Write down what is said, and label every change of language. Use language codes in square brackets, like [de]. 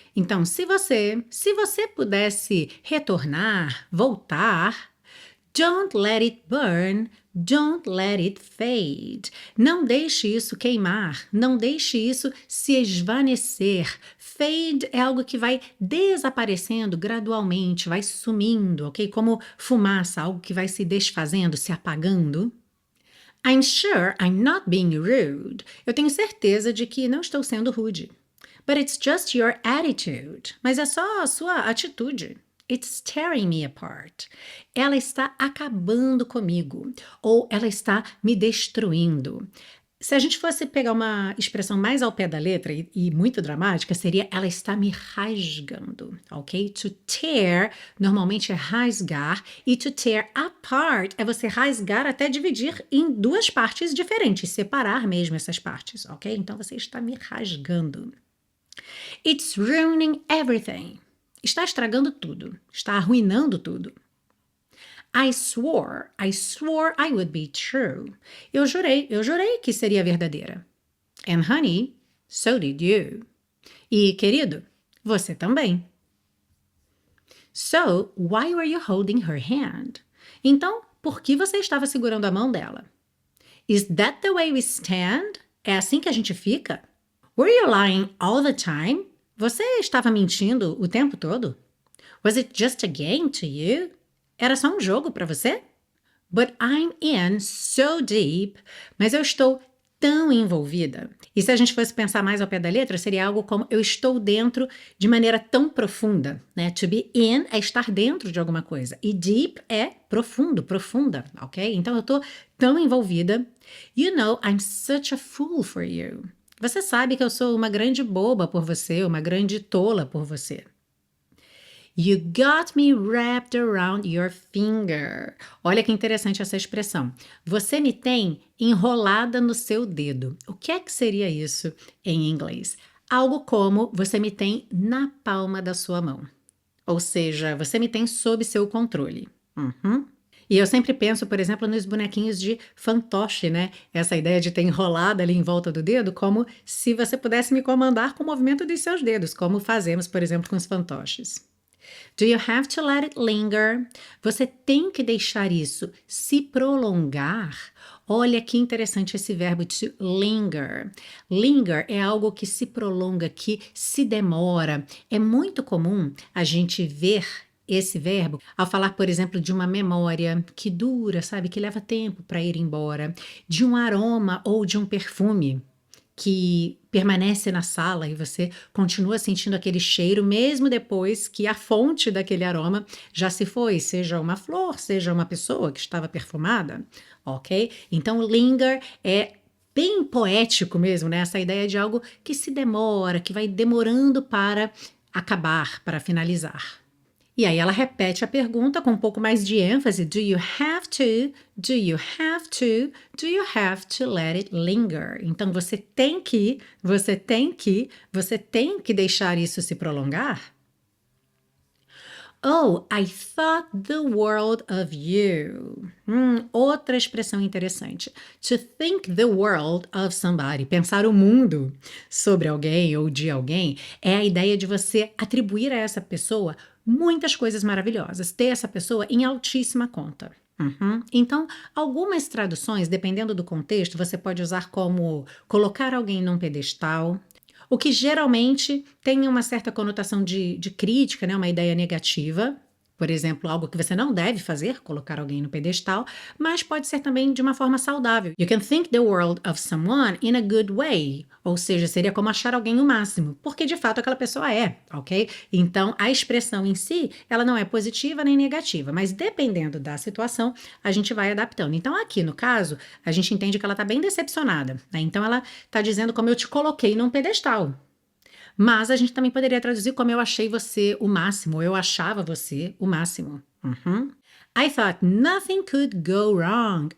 [pt] Então, se você pudesse retornar, voltar, [en] don't let it burn, don't let it fade. [pt] Não deixe isso queimar, não deixe isso se esvanecer. Fade é algo que vai desaparecendo gradualmente, vai sumindo, ok? Como fumaça, algo que vai se desfazendo, se apagando. [en] I'm sure I'm not being rude. [pt] Eu tenho certeza de que não estou sendo rude. [en] But it's just your attitude. [pt] Mas é só a sua atitude. [en] It's tearing me apart. [pt] Ela está acabando comigo. Ou ela está me destruindo. Se a gente fosse pegar uma expressão mais ao pé da letra e muito dramática, seria ela está me rasgando, ok? To tear, normalmente é rasgar, e to tear apart é você rasgar até dividir em 2 partes diferentes, separar mesmo essas partes, ok? Então você está me rasgando. [en] It's ruining everything. [pt] Está estragando tudo, está arruinando tudo. [en] I swore I would be true. [pt] Eu jurei que seria verdadeira. [en] And honey, so did you. [pt] E, querido, você também. [en] So, why were you holding her hand? [pt] Então, por que você estava segurando a mão dela? [en] Is that the way we stand? [pt] É assim que a gente fica? [en] Were you lying all the time? [pt] Você estava mentindo o tempo todo? [en] Was it just a game to you? [pt] Era só um jogo para você? [en] But I'm in so deep. [pt] Mas eu estou tão envolvida. E se a gente fosse pensar mais ao pé da letra, seria algo como eu estou dentro de maneira tão profunda, né? To be in é estar dentro de alguma coisa. E deep é profundo, profunda, ok? Então eu estou tão envolvida. [en] You know, I'm such a fool for you. [pt] Você sabe que eu sou uma grande boba por você, uma grande tola por você. [en] You got me wrapped around your finger. [pt] Olha que interessante essa expressão. Você me tem enrolada no seu dedo. O que é que seria isso em inglês? Algo como você me tem na palma da sua mão. Ou seja, você me tem sob seu controle. Uhum. E eu sempre penso, por exemplo, nos bonequinhos de fantoche, né? Essa ideia de ter enrolado ali em volta do dedo, como se você pudesse me comandar com o movimento dos seus dedos, como fazemos, por exemplo, com os fantoches. [en] Do you have to let it linger? [pt] Você tem que deixar isso se prolongar. Olha que interessante esse verbo to linger. Linger é algo que se prolonga, que se demora. É muito comum a gente ver esse verbo ao falar, por exemplo, de uma memória que dura, sabe, que leva tempo para ir embora, de um aroma ou de um perfume que permanece na sala e você continua sentindo aquele cheiro mesmo depois que a fonte daquele aroma já se foi, seja uma flor, seja uma pessoa que estava perfumada, ok? Então, linger é bem poético mesmo, né? Essa ideia de algo que se demora, que vai demorando para acabar, para finalizar. E aí ela repete a pergunta com um pouco mais de ênfase. [en] Do you have to? Do you have to? Do you have to let it linger? [pt] Então você tem que deixar isso se prolongar? [en] Oh, I thought the world of you. [pt] Outra expressão interessante. [en] To think the world of somebody. [pt] Pensar o mundo sobre alguém ou de alguém é a ideia de você atribuir a essa pessoa muitas coisas maravilhosas, ter essa pessoa em altíssima conta. Então, algumas traduções, dependendo do contexto, você pode usar como colocar alguém num pedestal, o que geralmente tem uma certa conotação de crítica, né? Uma ideia negativa. Por exemplo, algo que você não deve fazer, colocar alguém no pedestal, mas pode ser também de uma forma saudável. [en] You can think the world of someone in a good way. [pt] Ou seja, seria como achar alguém o máximo, porque de fato aquela pessoa é, ok? Então, a expressão em si, ela não é positiva nem negativa, mas dependendo da situação, a gente vai adaptando. Então, aqui no caso, a gente entende que ela está bem decepcionada, né? Então, ela está dizendo como eu te coloquei num pedestal. Mas a gente também poderia traduzir como eu achei você o máximo, ou eu achava você o máximo. [en] I thought nothing could go wrong.